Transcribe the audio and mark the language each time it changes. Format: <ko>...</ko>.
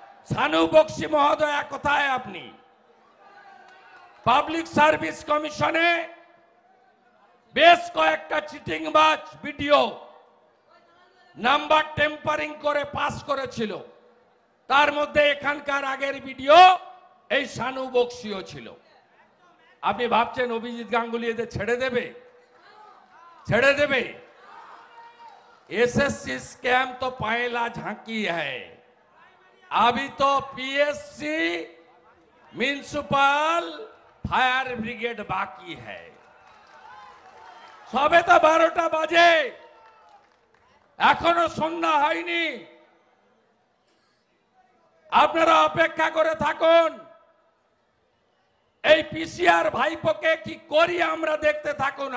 <bn>সানু বক্সি মহোদয়া কোথায় আপনি? Public service কমিশনে বেশ কয়েকটা চিটিংবাজ ভিডিও নাম্বার টেম্পারিং করে পাস করেছিল, তার মধ্যে এখানকার আগের ভিডিও এই সানু বক্সিও ছিল। আপনি ভাবছেন অভিজিৎ গাঙ্গুলি এদের ছেড়ে দেবে? ছেড়ে দেবে?</bn> <hi>एसएससी स्कैम तो पहला झांकी है, अभी तो पीएससी म्यूनिसिपल फायर ब्रिगेड बाकी है। सबे तो</hi> <bn>12টা বাজে, এখনো সন্ধ্যা হয়নি। আপনারা অপেক্ষা করে থাকুন, এই পিসিআর ভাইপোকে কি করি আমরা দেখতে থাকুন।</bn>